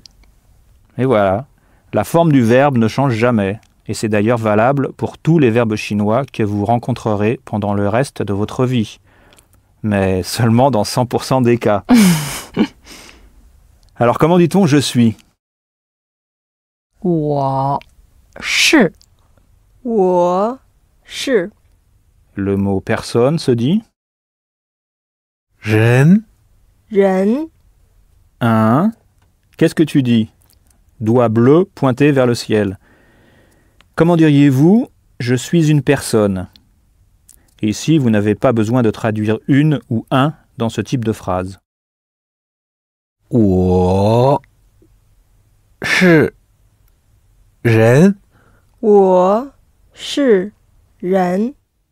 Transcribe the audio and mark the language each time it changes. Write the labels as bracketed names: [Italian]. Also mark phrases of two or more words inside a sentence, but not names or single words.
[French] Et voilà, la forme du verbe ne change jamais. Et c'est d'ailleurs valable pour tous les verbes chinois que vous rencontrerez pendant le reste de votre vie. Mais seulement dans 100% des cas. Alors comment dit-on « je suis » ? [Chinese] 我是，我是， [French] Le mot « personne » se dit [Chinese] 人人 [French] un. Qu'est-ce que tu dis ? Doigt bleu pointé vers le ciel. Comment diriez-vous « je suis une personne » ? Et ici, vous n'avez pas besoin de traduire une ou un dans ce type de phrase. [Chinese] 我是人。我是人。